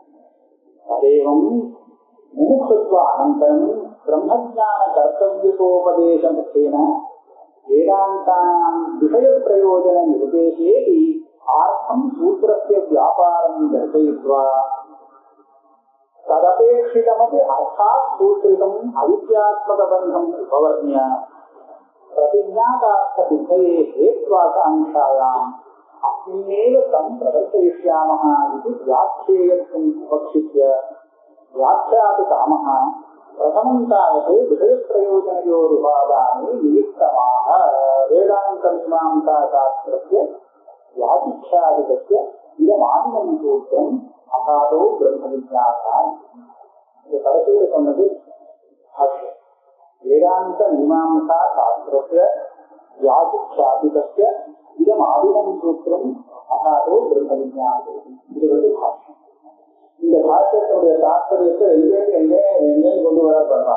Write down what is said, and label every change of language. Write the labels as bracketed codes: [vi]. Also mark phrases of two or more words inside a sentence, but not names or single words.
[sa] अथैवं मुमुक्षुत्व अनन्तरं ब्रह्मज्ञान कर्तव्योपदेश मुख्येन वेदान्तानां विषय प्रयोजन निर्देशेऽपि आर्थं सूत्रस्य व्यापारं दर्शयित्वा तदपेक्षितमपि अर्थात् सूत्रितम् अविद्यात्मक बन्धम् उपवर्ण्य प्रतिज्ञातार्थसिद्धये हेत्वाकांक्षायाम् अस्मिन्नेव तं प्रदर्शयिष्यामः इति व्याख्येयत्वम् उपक्षिप्य व्याख्यापितामः प्रथमं तावत् विषयप्रयोजनयोरुपादाने नियुक्तमाः वेदान्तमीमांसाशास्त्रस्य व्याचिख्यादिकस्य इदमादिमं सूत्रम् असादो ब्रह्मविज्ञाता. [ta] இது கடைசியில் சொன்னது பாஷ்யம். [sa] वेदान्त मीमांसा शास्त्रस्य व्याचिक्षादिकस्य इदम् आदिमं सूत्रम् अथातो ब्रह्म विज्ञानम्. [ta] இது வந்து பாஷ்யம். இந்த பாஷ்யத்தினுடைய தாற்பயத்தை எங்கேயும் கொண்டு வர சொல்றாங்க.